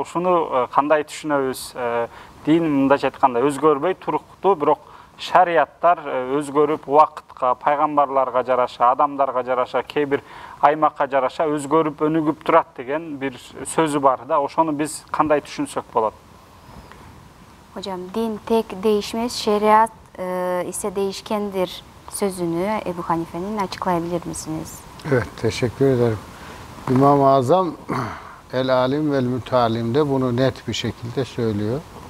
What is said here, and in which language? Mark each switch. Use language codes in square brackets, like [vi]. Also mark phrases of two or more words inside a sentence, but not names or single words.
[ky] Ушуну кандай түшүнөбүз? Дин мындай айтканда өзгөрбөй туруктуу, бирок шарияттар өзгөрүп убакытка, пайгамбарларга жараша, адамдарга жараша, кээ бир аймакка жараша өзгөрүп, өнүгүп турат деген бир сөзү бар да. Ошону биз кандай түшүнсөк болот? [tr] Hocam, din tek değişmez, şeriat ise değişkendir sözünü Ebu Hanife'nin açıklayabilir misiniz? Evet, teşekkür ederim. İmam-ı Azam El-Alim ve El-Mütealim'de bunu net bir şekilde söylüyor.